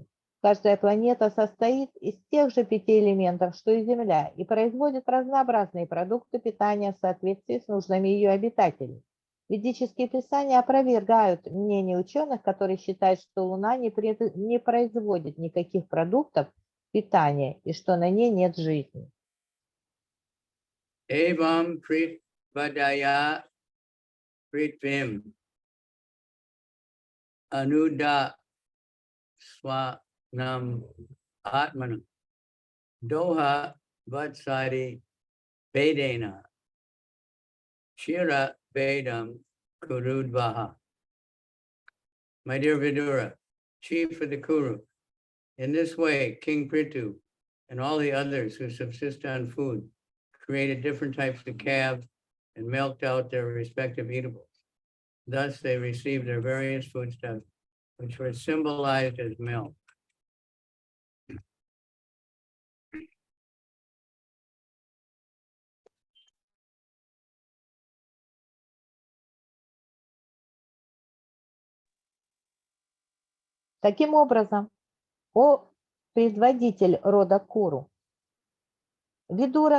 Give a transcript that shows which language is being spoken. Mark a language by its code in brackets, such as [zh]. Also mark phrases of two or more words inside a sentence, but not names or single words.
[ru] Каждая планета состоит из тех же 5 элементов, что и Земля, и производит разнообразные продукты питания в соответствии с нуждами ее обитателей. Ведические писания опровергают мнение ученых, которые считают, что Луна не производит никаких продуктов питания и что на ней нет жизни. [sa] एवं पृथ्वादयः पृथ्वीम् अन्नादाः स्वन्नम् आत्मनः दोहे वत्सादि भेदेन क्षीर भेदं कुरूद्वह. [en] My dear Vidura, chief of the Kuru, in this way, King Prithu and all the others who subsist on food created different types of calves and milked out their respective eatables. Thus, they received their various foodstuffs, which were symbolized as milk. [ru] Таким образом, о предводитель рода Куру, Видура,